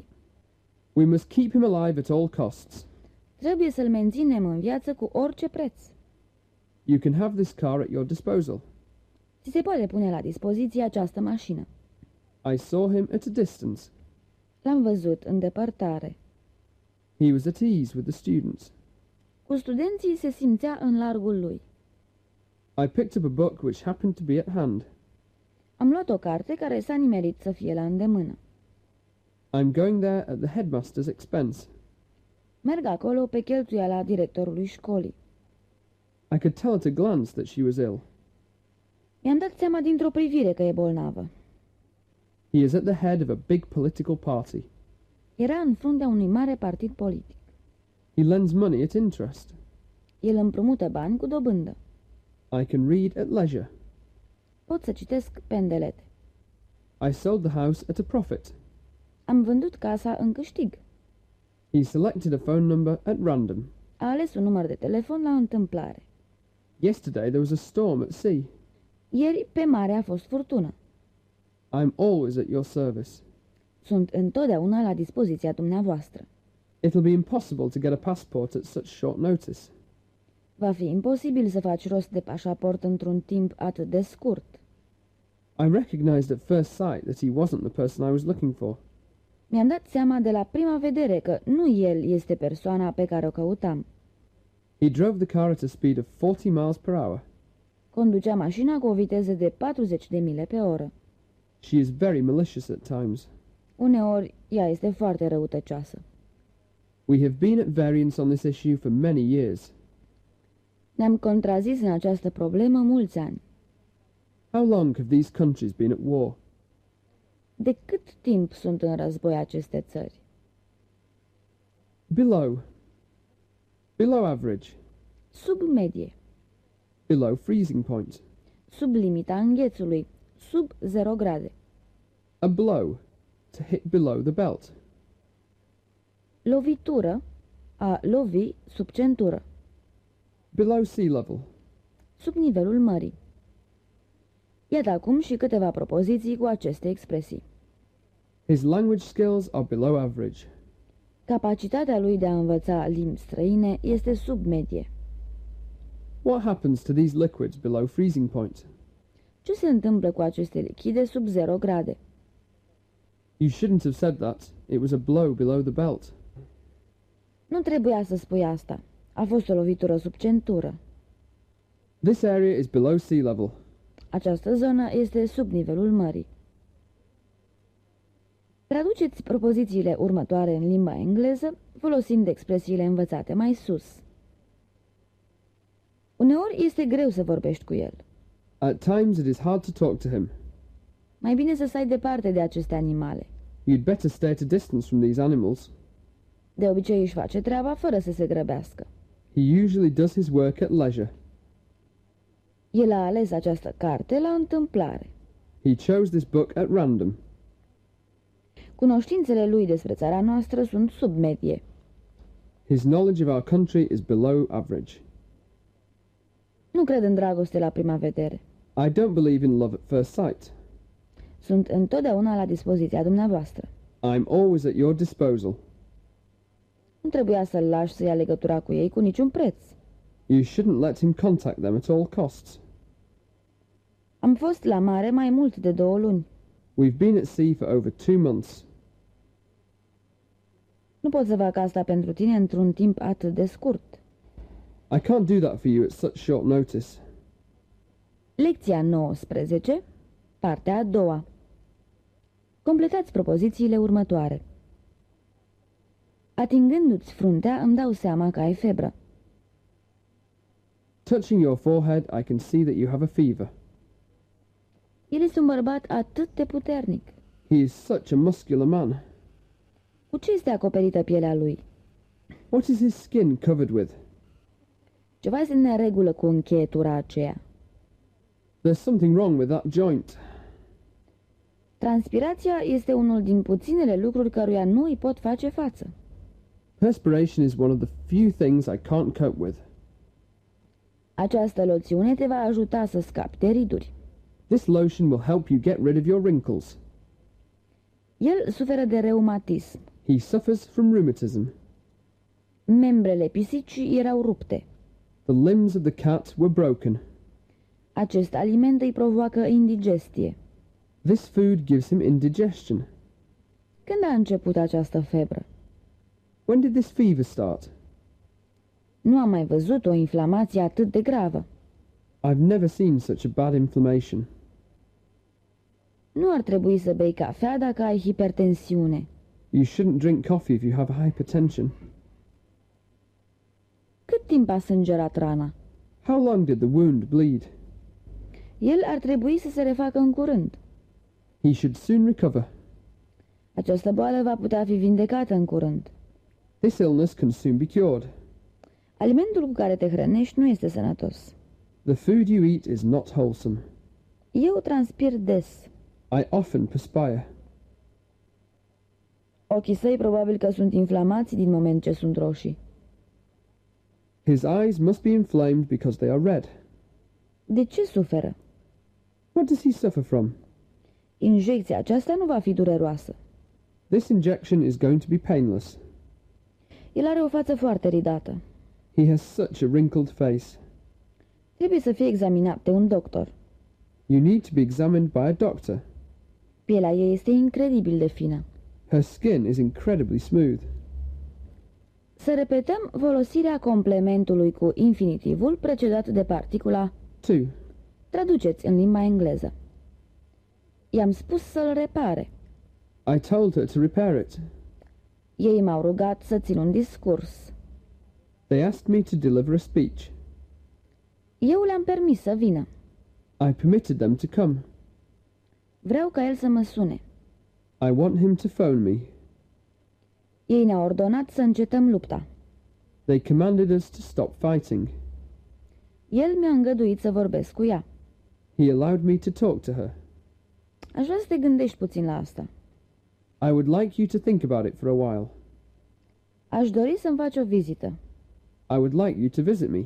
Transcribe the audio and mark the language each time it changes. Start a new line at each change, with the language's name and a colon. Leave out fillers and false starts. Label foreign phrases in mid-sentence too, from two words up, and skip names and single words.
English: We must keep him alive at all costs.
Romanian: Trebuie să-l menținem în viață cu orice preț.
English: You can have this car at your disposal.
Romanian: Ți se poate pune la dispoziție această mașină.
English: I saw him at a distance.
Romanian: L-am văzut în depărtare.
English: He was at ease with the students.
Romanian: Cu studenții se simțea în largul lui.
English: I picked up a book which happened to be at hand.
Romanian: Am luat o carte care s-a nimerit să fie la îndemână.
English: I'm going there at the headmaster's expense.
Romanian: Merg acolo pe cheltuiala directorului școlii.
English: I could tell at a glance that she was ill.
Romanian: Mi-am dat seama dintr-o privire că e bolnavă.
English: He is at the head of a big political party.
Romanian: Era în fruntea unui mare partid politic.
English: He lends money at interest.
Romanian: El împrumută bani cu dobândă.
English: I can read at leisure.
Romanian: Pot să citesc pe îndelete.
English: I sold the house at a profit.
Romanian: Am vândut casa în câștig.
English: He selected a phone number at random.
Romanian: A ales un număr de telefon la întâmplare.
English: Yesterday there was a storm at sea.
Romanian: Ieri pe mare a fost furtună.
English: I'm always at your service.
Romanian: Sunt întotdeauna la dispoziția dumneavoastră.
English: It'll be impossible to get a passport at such short notice.
Romanian: Va fi imposibil să faci rost de pașaport într-un timp atât de scurt.
English: I recognized at first sight that he wasn't the person I was looking for.
Romanian: Mi-am dat seama de la prima vedere că nu el este persoana pe care o căutam.
English: He drove the car at a speed of 40 miles per hour.
Romanian: Conducea mașina cu o viteză de 40 de mile pe oră.
English: She is very malicious at times.
Romanian: Uneori, ea este foarte răutăcioasă.
English: We have been at variance on this issue for many years.
Romanian: Ne-am contrazis în această problemă mulți ani.
English: How long have these countries been at war?
Romanian: De cât timp sunt în război aceste țări?
English: Below. Below average.
Romanian: Sub medie,
English: Below freezing point.
Romanian: sub limita înghețului, sub 0 grade.
English: A blow. To hit below the belt.
Romanian: Lovitură, a lovi sub centură,
English: Below sea level.
Romanian: sub nivelul mării. Iată acum și câteva propoziții cu aceste expresii.
English: His language skills are below average.
Romanian: Capacitatea lui de a învăța limbi străine este sub medie.
English: What happens to these liquids below freezing point?
Romanian: Ce se întâmplă cu aceste lichide sub 0 grade?
English: You shouldn't have said that. It was a blow below the belt.
Romanian: Nu trebuia să spui asta. A fost o lovitură sub centură.
English: This area is below sea level.
Romanian: Această zonă este sub nivelul mării. Traduceți propozițiile următoare în limba engleză, folosind expresiile învățate mai sus. Uneori este greu să vorbești cu el.
English: At times it is hard to talk to him.
Romanian: Mai bine să stai departe de aceste animale.
English: You'd better stay at a distance from these animals.
Romanian: De obicei își face treaba fără să se grăbească.
English: He usually does his work at leisure.
Romanian: El a ales această carte la întâmplare.
English: He chose this book at random.
Romanian: Cunoștințele lui despre țara noastră sunt sub medie.
English: His knowledge of our country is below average.
Romanian: Nu cred în dragoste la prima vedere.
English: I don't believe in love at first sight.
Romanian: Sunt întotdeauna la dispoziția dumneavoastră.
English: I'm always at your disposal.
Romanian: Nu trebuia să-l lași să ia legătura cu ei cu niciun preț.
English: You shouldn't let him contact them at all costs.
Romanian: Am fost la mare mai mult de 2 luni.
English: We've been at sea for over 2 months.
Romanian: Nu pot să fac asta pentru tine într-un timp atât de scurt.
English: I can't do that for you at such short notice.
Romanian: Lecția 19, partea a doua. Completați propozițiile următoare. Atingându-ți fruntea, îmi dau seama că ai febră.
English: Touching your forehead, I can see that you have a fever.
Romanian: El este un bărbat atât de puternic.
English: He is such a muscular man.
Romanian: Cu ce este acoperită pielea lui?
English: What is his skin covered with?
Romanian: Ceva este în neregulă cu încheietura aceea.
English: There's something wrong with that joint.
Romanian: Transpirația este unul din puținele lucruri căruia nu îi pot face față.
English: Perspiration is one of the few things I can't cope with.
Romanian: Această loțiune te va ajuta să scapi de riduri.
English: This lotion will help you get rid of your wrinkles.
Romanian: El suferă de reumatism.
English: He suffers from rheumatism.
Romanian: Membrele pisicii erau rupte.
English: The limbs of the cat were broken.
Romanian: Acest aliment îi provoacă indigestie.
English: This food gives him indigestion.
Romanian: Când a început această febră?
English: When did this fever start?
Romanian: Nu am mai văzut o inflamație atât de gravă.
English: I've never seen such a bad inflammation.
Romanian: Nu ar trebui să bei cafea dacă ai hipertensiune.
English: You shouldn't drink coffee if you have hypertension.
Romanian: timp a sângerat rana?
English: How long did the wound bleed?
Romanian: El ar trebui să se refacă în curând.
English: He should soon recover.
Romanian: Această boală va putea fi vindecată în curând.
English: This illness can soon be cured.
Romanian: Alimentul cu care te hrănești nu este sănătos.
English: The food you eat is not wholesome.
Romanian: Eu transpir des.
English: I often perspire.
Romanian: Ochii săi probabil că sunt inflamați din moment ce sunt roșii.
English: His eyes must be inflamed because they are red.
Romanian: De ce suferă?
English: What does he suffer from?
Romanian: Injecția aceasta nu va fi dureroasă.
English: This injection is going to be painless.
Romanian: El are o față foarte ridată.
English: He has such a wrinkled face.
Romanian: Trebuie să fie examinat de un doctor.
English: You need to be examined by a doctor.
Romanian: Pielea ei este incredibil de fină.
English: Her skin is incredibly smooth.
Romanian: Să repetăm folosirea complementului cu infinitivul precedat de particula To. traduceți în limba engleză. I-am spus să-l repare.
English: I told her to repair it.
Romanian: Ei m-au rugat să țin un discurs.
English: They asked me to deliver a speech.
Romanian: Eu le-am permis să vină.
English: I permitted them to come.
Romanian: Vreau ca el să mă sune.
English: I want him to phone me.
Romanian: Ei ne-au ordonat să încetăm lupta.
English: They commanded us to stop fighting.
Romanian: El mi-a îngăduit să vorbesc cu ea.
English: He allowed me to talk to her.
Romanian: Aș vrea să te gândești puțin la asta.
English: I would like you to think about it for a while.
Romanian: Aș dori să-mi faci o vizită.
English: I would like you to visit me.